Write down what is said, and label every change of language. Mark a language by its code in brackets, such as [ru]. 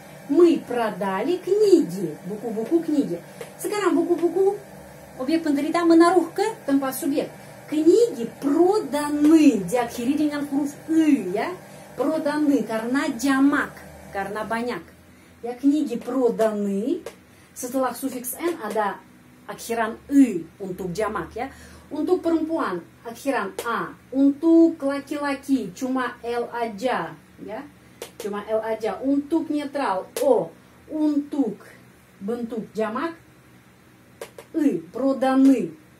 [ru] Мы продали книги. [id] Buku-buku kниги. Sekarang buku-buku objek penderita menaruh ke tempat subjek. [ru] Книги проданы. [id] Diakhiri dengan huruf «ы» ya. Проданы karena jamak, karena banyak. [ru] Ya, книги проданы. [id] Setelah sufiks «н» ada akhiran «ы» untuk jamak ya. Untuk perempuan akhiran «a». Untuk laki-laki cuma «l» aja ya. Cuma «l» aja. Untuk netral «o». Untuk bentuk jamak «ы». Проданы.